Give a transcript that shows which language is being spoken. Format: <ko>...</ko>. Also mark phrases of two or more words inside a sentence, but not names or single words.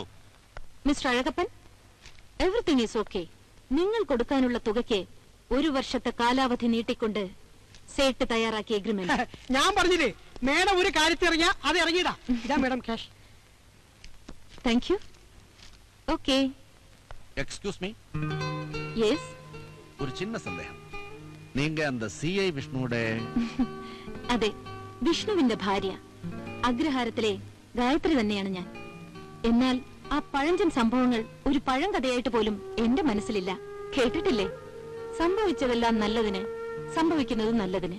<en>Mister Azhagappan, everything is okay.</en> <ml>നിങ്ങൾ കൊടുക്കാനുള്ള തുകയ്ക്ക് 1 വർഷത്തെ കാലാവധി നീട്ടിക്കൊണ്ട് സേട്ട് തയ്യാറാക്കിയ എഗ്രിമെന്റ്. ഞാൻ പറഞ്ഞില്ലേ, മേഡം ഒരു കാര്യത്തിൽ ഇറങ്ങിയാ അത് ഇറങ്ങിയിടാ. ഇതാ മേഡം ക്യാഷ്.</ml> <en>Thank you. Okay. excuse me, യെസ്.</en> <ta>ஒரு சின்ன சந்தேகம். நீங்க அந்த சிஐ விஷ்ணுவோட?</ta> <ml>അതെ, വിഷ്ണുവിന്റെ ഭാര്യ. അഗ്രഹാരത്തിലെ ഗായത്രി തന്നെയാണ് ഞാൻ. എന്നാൽ ആ പഴഞ്ചൻ സംഭവങ്ങൾ ഒരു പഴങ്കഥയായിട്ട് പോലും എന്റെ മനസ്സിലില്ല. കേട്ടിട്ടില്ലേ? സംഭവിച്ചതെല്ലാം നല്ലതിന്, സംഭവിക്കുന്നത് നല്ലതിന്.</ml>